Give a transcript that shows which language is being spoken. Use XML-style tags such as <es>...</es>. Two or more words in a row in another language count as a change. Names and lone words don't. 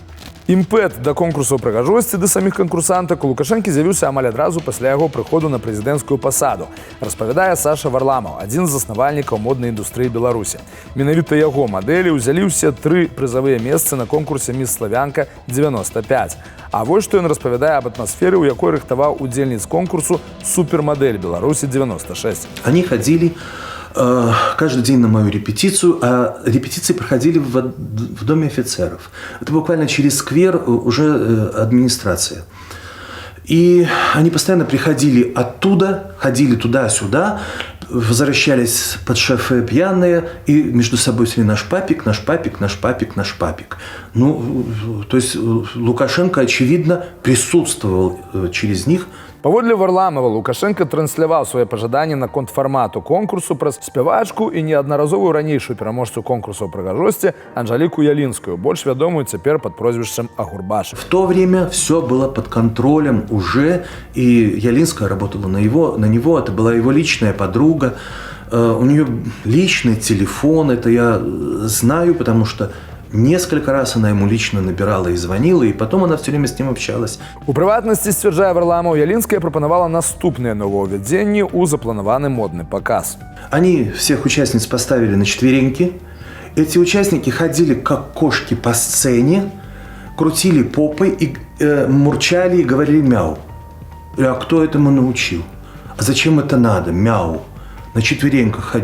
<be>Імпэт да конкурсу прыгажосці да саміх канкурсантак у Лукашэнкі з'явіўся амаль адразу пасля яго прыходу на прэзідэнцкую пасаду, распавядае Саша Варламаў, адзін з заснавальнікаў моднай індустрыі Беларусі. Менавіта яго мадэлі ўзялі ўсе 3 прызавыя месцы на конкурсе «Міс Славянка 95». А вось што ён распавядае аб атмасферы, у якой рыхтаваў удзельніц конкурсу супермадэль Беларусі 96.</be> <ru>Они ходили каждый день на мою репетицию, а репетиции проходили в Доме офицеров. Это буквально через сквер уже администрация. И они постоянно приходили оттуда, ходили туда-сюда, возвращались под шофе пьяные и между собой шли наш папик, наш папик, наш папик, наш папик. То есть Лукашенко, очевидно, присутствовал через них.</ru> <be>Паводле Варламова, Лукашенко трансляваў свае пажаданні наконт фармату конкурсу праз спявачку і неаднаразовую ранейшую пераможцу конкурсу прыгажосці Анжаліку Ялінскую, больш вядомую цяпер пад прозвішчам Агурбаш.</be> <ru>В то время все было под контролем уже, и Ялинская работала на него, это была его личная подруга, у нее личный телефон, это я знаю, потому что несколько раз она ему лично набирала и звонила, и потом она все время с ним общалась.</ru> <be>У прыватнасці, сцвярджае Варламаў, Ялінская прапанавала наступныя новаўвядзенні ў запланаваны модны паказ.</be> <ru>Они всех участниц поставили на четвереньки. Эти участники ходили как кошки по сцене, крутили попой и мурчали и говорили мяу. А кто этому научил? А зачем это надо? Мяу. На четвереньках ходить.</ru>